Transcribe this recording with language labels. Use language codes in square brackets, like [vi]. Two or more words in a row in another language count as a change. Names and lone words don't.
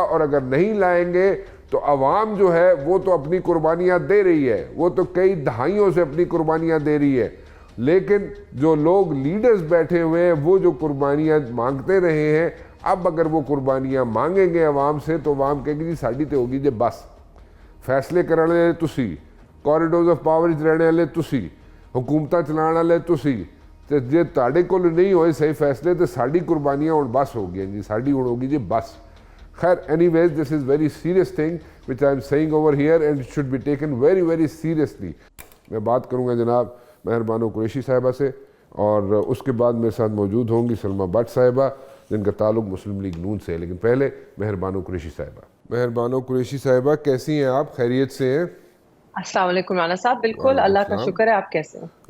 [ur] اور اگر نہیں لائیں گے تو عوام جو ہے وہ تو اپنی قربانیاں دے رہی ہے، وہ تو کئی دہائیوں سے اپنی قربانیاں دے رہی ہے، لیکن جو لوگ لیڈرز بیٹھے ہوئے ہیں وہ جو قربانیاں مانگتے رہے ہیں، اب اگر وہ قربانیاں مانگیں گے عوام سے تو عوام کہے گی [pa] جی ساڈی تے ہوگی جی بس. فیصلے کرنے والے تسی، [en] corridors of power [pa] رہنے والے تسی، حکومتاں چلانے والے تسی، تے جے تہاڈے کول نہیں ہوئے صحیح فیصلے تو ساڈی قربانیاں ہن بس ہو گئی جی، ساڈی ہن ہوگی جی بس. [en] خیر anyways, this is very serious thing which I am saying over here and it should be taken very very seriously. [ur] میں بات کروں گا جناب مہر بانو قریشی صاحبہ سے، اور اس کے بعد میرے ساتھ موجود ہوں گی سلمہ بٹ صاحبہ جن کا تعلق مسلم لیگ نون سے ہے. لیکن پہلے مہر بانو قریشی صاحبہ. مہر بانو قریشی صاحبہ کیسی ہیں آپ؟ خیریت سے ہیں؟ السلام علیکم رانا صاحب. بالکل اللہ کا شکر ہے. آپ کیسے ہیں؟